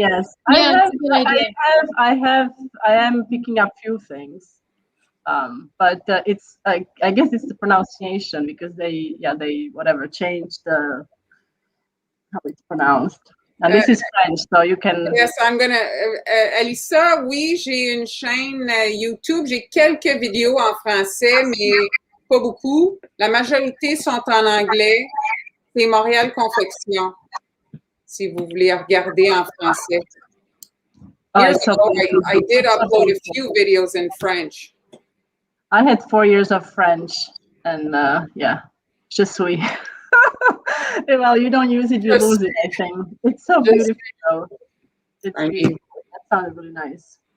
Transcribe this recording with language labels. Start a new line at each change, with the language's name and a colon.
English: Yes, I am picking up few things, but it's I guess it's the pronunciation because they changed how it's pronounced. And this is French, so you can. Yes, I'm gonna.
French: Alissa, oui, j'ai une chaîne YouTube. J'ai quelques vidéos en français, mais pas beaucoup. La majorité sont en anglais. C'est Montréal Confection, si vous voulez regarder en français.
English: Years ago, I did upload a few videos in French. I had 4 years of French, and yeah,
French: je suis.
English: Well, you don't use it, you lose it, I think. It's so beautiful, though. It's beautiful. That sounded really nice.